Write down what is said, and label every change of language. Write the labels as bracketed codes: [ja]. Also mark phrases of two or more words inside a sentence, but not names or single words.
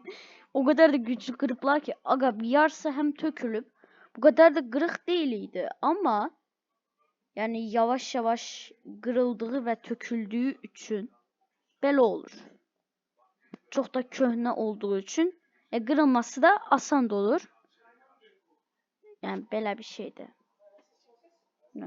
[tr] O kadar da güçlü kırıklar ki aga bir yarısı hem tökülüp bu kadar da kırık değildi ama yani yavaş yavaş kırıldığı ve töküldüğü için belə olur. Çok da köhnə olduğu için Qırılması da asan da olur. [az] Yəni belə bir şeydir. Nə?